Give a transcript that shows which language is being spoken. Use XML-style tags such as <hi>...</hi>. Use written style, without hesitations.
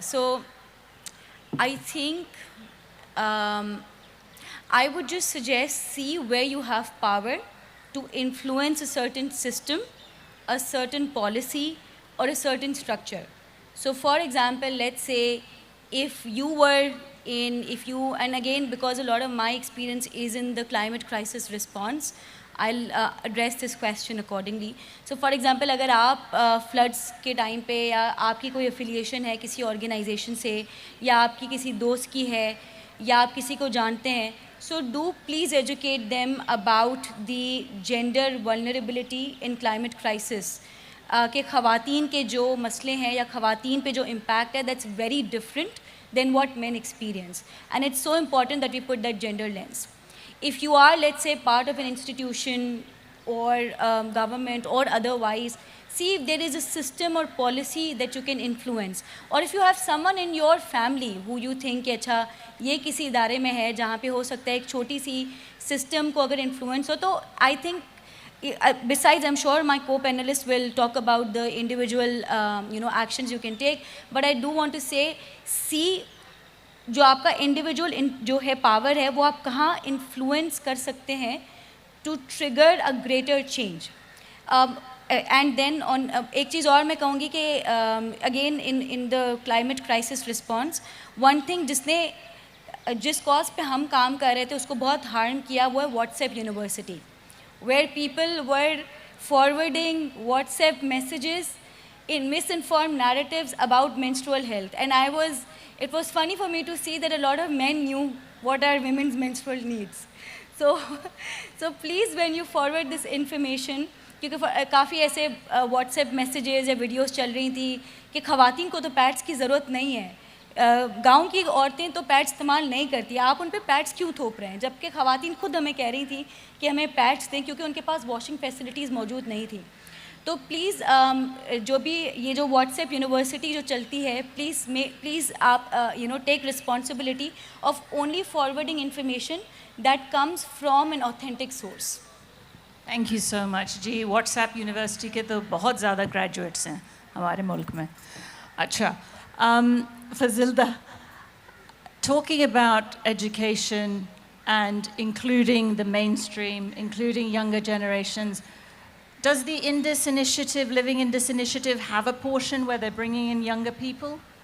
<en>So I think I would just suggest see where you have power to influence a certain system, a certain policy, or a certain structure. So for example, let's say if you were and again, because a lot of my experience is in the climate crisis response, I'll address this question accordingly.</en> <hi>So for example, अगर आप floods के time पे या आपकी कोई affiliation है किसी organization से या आपकी किसी दोस्त की है या आप किसी को जानते हैं,</hi> <en>so do please educate them about the gender vulnerability in climate crisis.</en> <hi>कि ख़वातीन के जो मसले हैं या ख़वातीन पे जो impact है,</hi> <en>that's very different than what men experience. And it's so important that we put that gender lens. If you are, let's say, part of an institution or government or otherwise, see if there is a system or policy that you can influence. Or if you have someone in your family who you think</en> <hi>कि अच्छा ये किसी इदारे में है जहाँ पे हो सकता है एक छोटी सी system को अगर influence हो, तो</hi> <en>I think besides, I'm sure my co-panelists will talk about the individual actions you can take, but I do want to say, see</en> <hi>जो आपका इंडिविजुअल जो है पावर है वो आप कहाँ इन्फ्लुएंस कर सकते हैं</hi> <en>To trigger a greater change. And then on</en> <hi>एक चीज़ और मैं कहूँगी कि</hi> <en>again in the climate crisis response one thing</en> <hi>जिस कॉज पे हम काम कर रहे थे उसको बहुत हार्म किया वो है</hi> <en>WhatsApp university, where people were forwarding WhatsApp messages in misinformed narratives about menstrual health. And it was funny for me to see that a lot of men knew what are women's menstrual needs. So please, when you forward this information,</en> <hi>क्योंकि काफ़ी ऐसे WhatsApp messages या videos चल रही थी कि ख़वातीन को तो पैड्स की ज़रूरत नहीं है, गांव की औरतें तो पैड्स इस्तेमाल नहीं करती, आप उन पे पैड्स क्यों थोप रहे हैं, जबकि ख़वातीन खुद हमें कह रही थी कि हमें पैड्स दें क्योंकि उनके पास वॉशिंग फैसिलिटीज़ मौजूद नहीं थी. तो प्लीज़ जो भी ये जो व्हाट्सएप यूनिवर्सिटी जो चलती है, प्लीज़ आप</hi> <en>Take responsibility of only forwarding information that comes from an authentic source. Thank you so much जी.</en> <hi>WhatsApp university के तो बहुत ज़्यादा ग्रेजुएट्स हैं हमारे मुल्क में.</hi> <en>अच्छा, Fazilda, talking about education and including the mainstream, including younger generations, does the Indus Initiative, Living Indus Initiative, have a portion where they're bringing in younger people?</en>